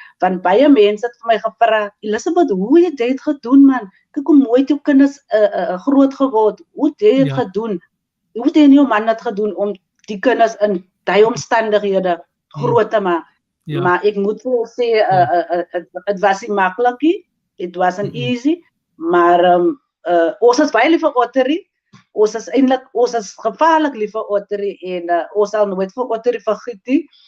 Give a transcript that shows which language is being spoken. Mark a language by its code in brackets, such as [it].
[af] Want baie mense het vir my gevra, Elizabeth, hoe het jy dit gedoen, man? Kyk hoe mooi jou kinders groot geword. Hoe het jy dit gedoen? Hoe het jy en jou man het gedoen om die kinders in die omstandighede groot te maak? Maar ek moet wel sê, het was nie makkelijk nie. [en] It wasn't easy. [af] Maar ons is baie lief vir Ottery. Ons is gevaarlik lief vir Ottery en ons sal nooit vir Ottery vergiet nie.